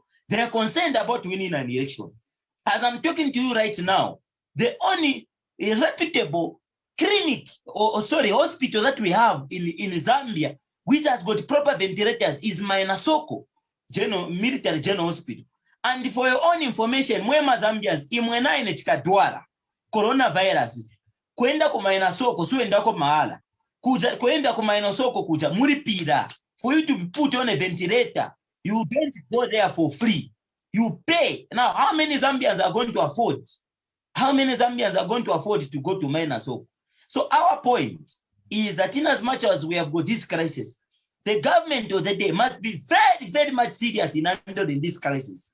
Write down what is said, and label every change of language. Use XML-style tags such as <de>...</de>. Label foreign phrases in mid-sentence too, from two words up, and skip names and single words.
<en>They are concerned about winning an election. As I'm talking to you right now, the only reputable clinic hospital that we have in Zambia, which has got proper ventilators, is Mainasoko Military General Hospital. And for your own information,</en> <ny>mwema Zambians, imwena ine chikadwara coronavirus, kwenda ku Mainasoko suendako mahala, kwenda ku Mainasoko kuja mulipira.</ny> <en>For you to put on a ventilator, you don't go there for free. You pay. Now, how many Zambians are going to afford? How many Zambians are going to afford to go to Mainasoko? So our point is that in as much as we have got this crisis, the government of the day must be very, very much serious in handling this crisis.</en>